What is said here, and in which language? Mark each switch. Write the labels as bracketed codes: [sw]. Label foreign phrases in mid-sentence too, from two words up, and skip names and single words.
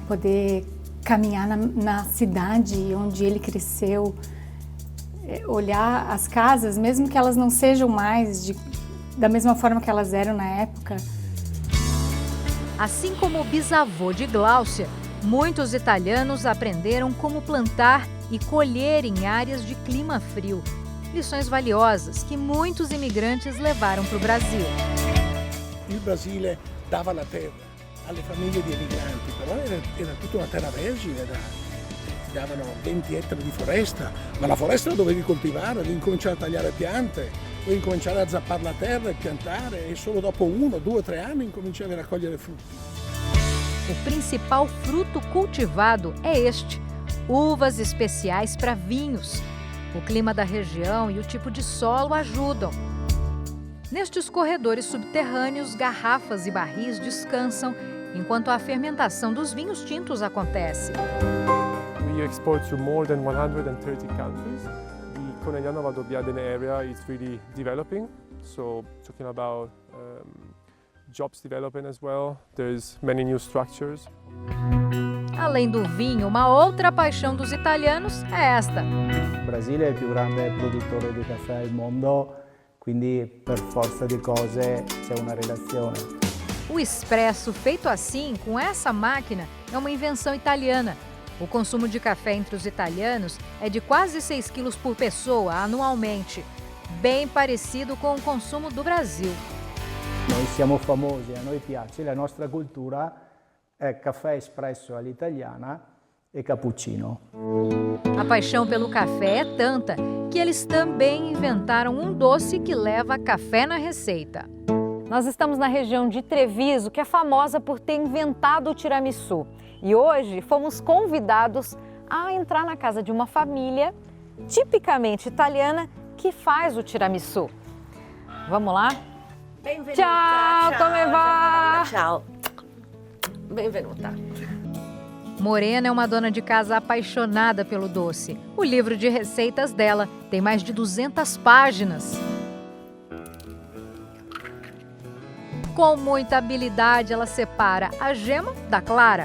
[pt] Poder caminhar na cidade onde ele cresceu, olhar as casas, mesmo que elas não sejam mais da mesma forma que elas eram na época. Assim como o bisavô de Gláucia, muitos italianos aprenderam como plantar e colher em áreas de clima frio. Lições valiosas que muitos imigrantes levaram para o Brasil. [it] Il Brasile dava la terra alle famiglie di emigranti, però era tutta una terra vergine, ti davano 20 ettari di foresta, ma la foresta la dovevi coltivare, devi cominciare a tagliare piante, devi cominciare a zappare la terra e piantare e solo dopo 1, 2, 3 anni incominciavi a raccogliere frutti. [pt] O principal fruto cultivado é este, uvas especiais para vinhos. O clima da região e o tipo de solo ajudam. Nestes corredores subterrâneos, garrafas e barris descansam enquanto a fermentação dos vinhos tintos acontece. [en] We export to more than 130 countries. The Conegliano Valdobbiadene area is really developing, so talking about jobs development as well. There's many new structures. [pt] Além do vinho, uma outra paixão dos italianos é esta. [it] Il Brasile è il più grande produttore di caffè al mondo, quindi per forza di cose c'è una relazione. [pt] O espresso feito assim, com essa máquina, é uma invenção italiana. O consumo de café entre os italianos é de quase 6 quilos por pessoa anualmente, bem parecido com o consumo do Brasil. [it] Noi siamo famosi, a noi piace, la nostra cultura è caffè espresso all'italiana e cappuccino. [pt] A paixão pelo café é tanta que eles também inventaram um doce que leva café na receita. Nós estamos na região de Treviso, que é famosa por ter inventado o tiramisu. E hoje fomos convidados a entrar na casa de uma família tipicamente italiana que faz o tiramisu. Vamos lá? [it] Benvenuta. Ciao, come va? Ciao. Benvenuta. [pt] Morena é uma dona de casa apaixonada pelo doce. O livro de receitas dela tem mais de 200 páginas. Com muita habilidade, ela separa a gema da clara.